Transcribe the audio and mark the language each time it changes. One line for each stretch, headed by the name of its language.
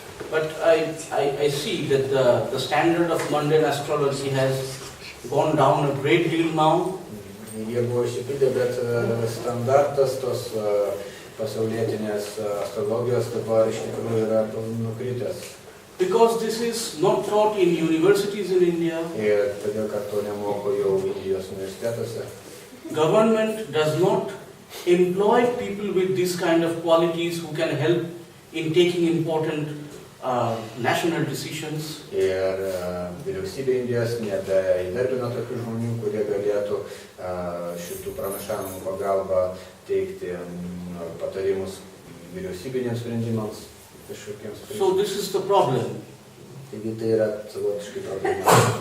English: But I see that the standard of mundane astrology has gone down a great deal now.
Lithuanian: Jie buvo išsipildė, bet standartas tos pasaulietinės astrologijos dabar iš tikrųjų yra nukritęs.
English: Because this is not taught in universities in India.
Lithuanian: Ir todėl, kad to nemoko jau Indijos universitetuose.
English: Government does not employ people with this kind of qualities who can help in taking important national decisions.
Lithuanian: Ir vyriausybė Indijos nebeįdarbino tokių žmonių, kurie galėtų šitų pranašavimų pagalba teikti patarimus vyriausybinėms sprendimams kažkokiems.
English: So this is the problem.
Lithuanian: Taigi tai yra savotiškai problema.